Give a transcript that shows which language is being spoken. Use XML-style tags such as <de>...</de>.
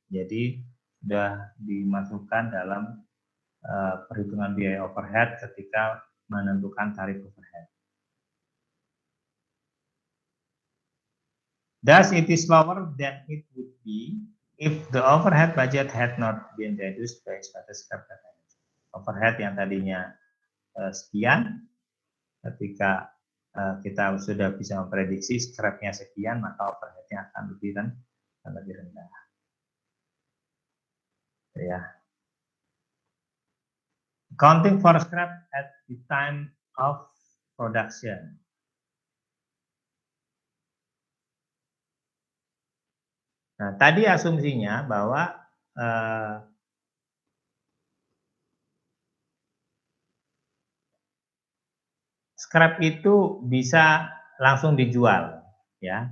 <id>Jadi sudah dimasukkan dalam perhitungan biaya overhead ketika menentukan tarif overhead.</id> <en>Thus, it is lower than it would be if the overhead budget had not been reduced by expected scrap revenue.</en> <id>Overhead yang tadinya sekian, ketika kita sudah bisa memprediksi scrapnya sekian, maka overheadnya akan lebih rendah. Ya.</id> <en>Accounting for scrap at the time of production.</en> <id>Nah, tadi asumsinya bahwa scrap itu bisa langsung dijual, ya.</id>